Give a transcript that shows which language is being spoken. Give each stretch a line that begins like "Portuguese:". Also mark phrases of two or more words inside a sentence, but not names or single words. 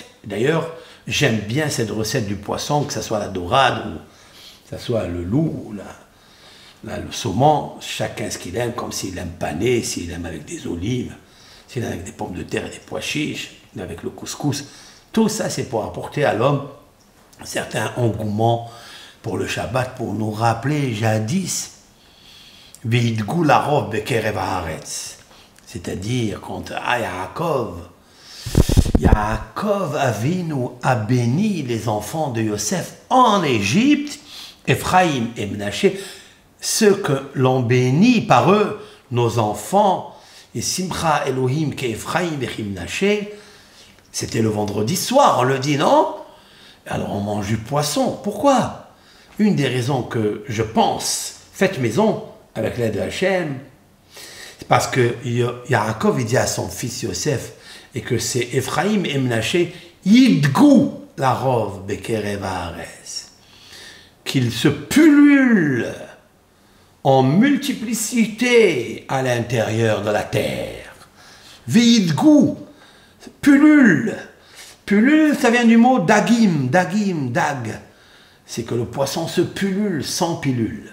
French: D'ailleurs, j'aime bien cette recette du poisson, que ce soit la dorade ou que ce soit le loup Là, le saumon, chacun ce qu'il aime, comme s'il aime pané, s'il aime avec des olives, s'il aime avec des pommes de terre et des pois chiches, avec le couscous. Tout ça, c'est pour apporter à l'homme certains engouements pour le Shabbat, pour nous rappeler jadis,
Hebrew: וידגו לרוב בקרב הארץ.
French: C'est-à-dire, quand Yaakov Avinu a béni les enfants de Yosef en Égypte, Ephraïm et Menaché, ceux que l'on bénit par eux, nos enfants, et
Hebrew: ישמך אלוהים
French: qu'Ephraïm et Menaché, c'était le vendredi soir, on le dit, non? Alors on mange du poisson. Pourquoi? Une des raisons que je pense, faites maison, avec l'aide de Hachem, c'est parce que Yaakov il dit à son fils Yosef, et que c'est Ephraïm et Menaché,
Hebrew: ידגו לרוב בקרב הארץ,
French: qu'ils se pullulent en multiplicité à l'intérieur de la terre. V'yidgou, pullule. Pullule, ça vient du mot dagim, dag. C'est que le poisson se pullule sans pilule.